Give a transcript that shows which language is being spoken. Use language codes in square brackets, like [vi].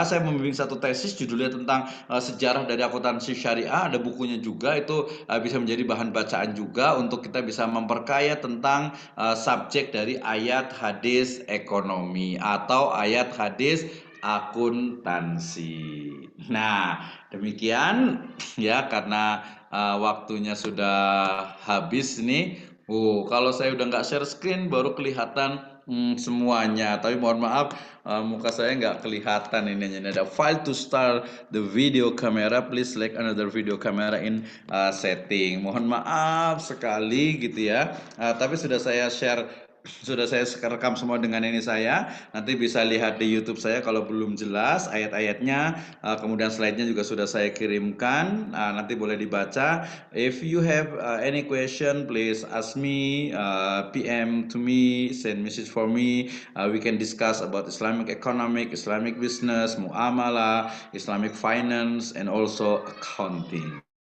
[id] Saya membimbing satu tesis judulnya tentang sejarah dari akuntansi syariah, ada bukunya juga, itu bisa menjadi bahan bacaan juga untuk kita bisa memperkaya tentang subjek dari ayat hadis ekonomi atau ayat hadis akuntansi. Nah, demikian ya, karena waktunya sudah habis nih. Kalau saya udah nggak share screen baru kelihatan semuanya. Tapi mohon maaf, muka saya nggak kelihatan ini. [en] Ada file to start the video camera. Please select another video camera in setting. [id] Mohon maaf sekali gitu ya. Tapi sudah saya share. Sudah saya rekam semua dengan ini saya. Nanti bisa lihat di YouTube saya kalau belum jelas ayat-ayatnya. Kemudian slide-nya juga sudah saya kirimkan. Nanti boleh dibaca. [en] If you have any question, please ask me, PM to me, send message for me. We can discuss about Islamic economic, Islamic business, muamalah, Islamic finance, and also accounting.